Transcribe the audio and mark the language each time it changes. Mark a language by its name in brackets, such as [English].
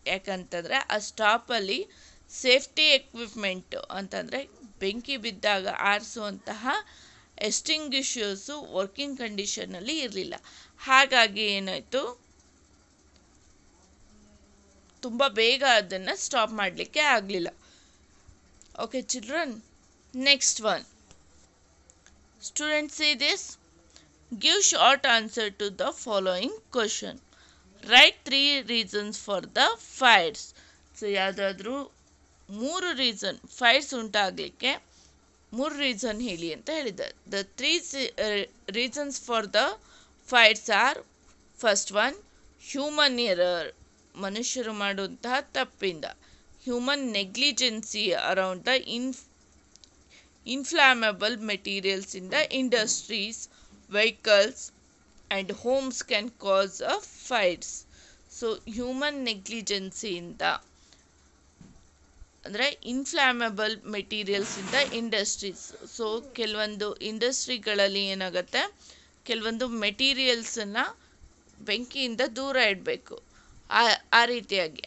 [Kannada] ಯಾಕಂತಂದರೆ ಆ ಸ್ಟಾಪಲ್ಲಿ safety equipment ಅಂತಂದರೆ ಬೆಂಕಿ ಬಿದ್ದಾಗ ಆರಿಸುವಂತಹ ಎಕ್ಸ್ಟಿಂಗ್ವಿಷರ್ಸು ವರ್ಕಿಂಗ್ ಕಂಡೀಷನಲ್ಲಿ ಇರಲಿಲ್ಲ. ಹಾಗಾಗಿ ಏನಾಯಿತು, ತುಂಬ ಬೇಗ ಅದನ್ನು ಸ್ಟಾಪ್ ಮಾಡಲಿಕ್ಕೆ ಆಗಲಿಲ್ಲ. [English] Okay children, next one, students see this. Give short answer to the following question. Write 3 reasons for the fires. [Kannada] So ಯಾವುದಾದ್ರೂ 3 ರೀಸನ್, ಫೈರ್ಸ್ ಉಂಟಾಗಲಿಕ್ಕೆ 3 ರೀಸನ್ ಹೇಳಿ ಅಂತ ಹೇಳಿದ್ದಾರೆ. [English] the 3 reasons for the fires are, first one, human error, [Kannada] ಮನುಷ್ಯರು ಮಾಡುವಂತಹ ತಪ್ಪಿಂದ. [English] Human negligence around the inflammable materials in the industries, vehicles and homes can cause fires. So human negligence ಇಂದ ಅಂದರೆ inflammable materials ಇಂದ industries. [Kannada] So ಕೆಲವೊಂದು ಇಂಡಸ್ಟ್ರಿಗಳಲ್ಲಿ ಏನಾಗುತ್ತೆ, ಕೆಲವೊಂದು ಮೆಟೀರಿಯಲ್ಸನ್ನು ಬೆಂಕಿಯಿಂದ ದೂರ ಇಡಬೇಕು, ಆ ರೀತಿಯಾಗಿ.